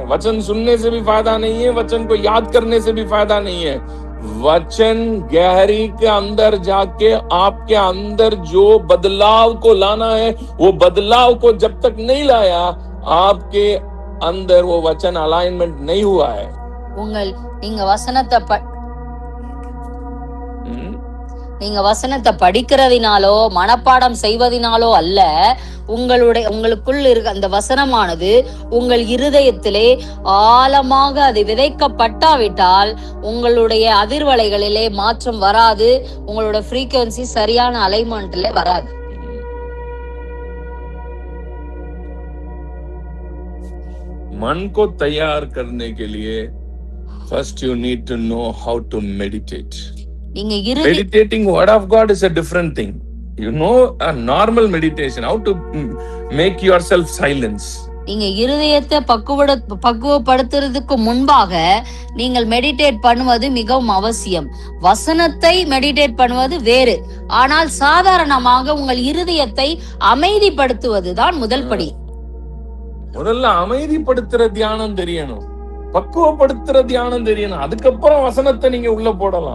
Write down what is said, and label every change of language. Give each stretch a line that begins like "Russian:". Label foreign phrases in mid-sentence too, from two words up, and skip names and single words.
Hindi: वचन सुनने से भी फायदा नहीं है, वचन को याद करने से भी फायदा नहीं है। वचन गहरी के अंदर जाके आपके अंदर जो बदलाव को लाना है, वो बदलाव को जब तक नहीं लाया, आपके अंदर वो वचन अलाइनमेंट नहीं हुआ है।
Tamil: நீங்க வசனத்தை படிக்கிறதினாலோ மனப்பாடம் செய்வதனாலோ அல்ல, உங்களுக்குள் இருக்க அந்த வசனமானது உங்கள் இருதயத்திலே ஆழமாக அது விதைக்கப்பட்டாவிட்டால் உங்களுடைய அதிர்வலைகளிலே மாற்றம் வராது, உங்களோட ஃப்ரீக்வன்சி சரியான அலைன்மெண்ட்ல வராது.
Hindi: मन को तैयार करने के लिए
English: first you need to know how to meditate. Meditating word of God is a different thing. You know a normal meditation, how to make yourself silence.
Tamil: நீங்க இருதயத்தை பக்குவப்படுத்துறதுக்கு முன்பாக நீங்கள் மெடிடேட் பண்ணுவது மிகவும் அவசியம். வசனத்தை மெடிடேட் பண்ணுவது வேறு, ஆனால் சாதாரணமாக உங்கள் இருதயத்தை அமைதிப்படுத்துவது தான் முதல் படி. முதல்ல அமைதிப்படுத்துற தியானம் தெரியணும், பக்குவப்படுத்துற தியானம் தெரியணும், அதுக்கப்புறம் வசனத்தை நீங்க உள்ள போடலாம்.